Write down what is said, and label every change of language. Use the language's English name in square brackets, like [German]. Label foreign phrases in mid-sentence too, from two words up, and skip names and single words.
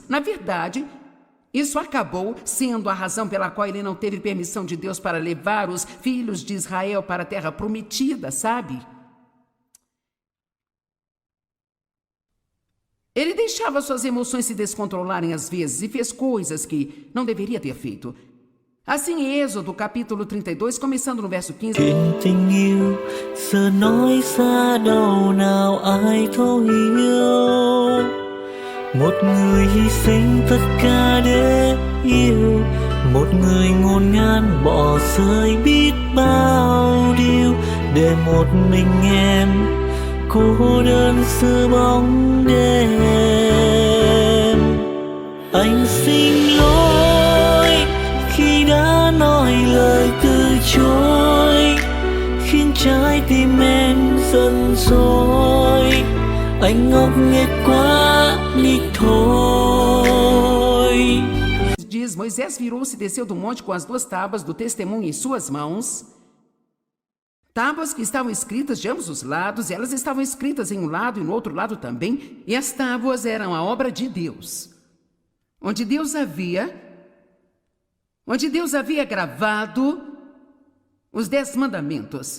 [Portuguese] Na verdade, isso acabou sendo a razão pela qual ele não teve permissão de Deus para levar os filhos de Israel para a terra prometida, sabe? Ele deixava suas emoções se descontrolarem às vezes e fez coisas que não deveria ter feito. Assim, em Êxodo, capítulo 32, começando no verso 15. [Vietnamese] Tình yêu giờ nói xa đâu nào ai thấu hiểu. Một người hy sinh tất cả để yêu. Một người ngổn ngang bỏ rơi biết bao điều. Để một mình em cô đơn giữa bóng đêm. Anh xin lỗi khi đã nói lời từ chối, khiến trái tim em giận dỗi. Anh ngốc nghếch quá đi thôi. [Portuguese] Diz, Moisés virou-se e desceu do monte com as 2 tábuas do testemunho em suas mãos. Tábuas que estavam escritas de ambos os lados, e elas estavam escritas em um lado e no outro lado também, e as tábuas eram a obra de Deus, onde Deus havia gravado os 10 mandamentos.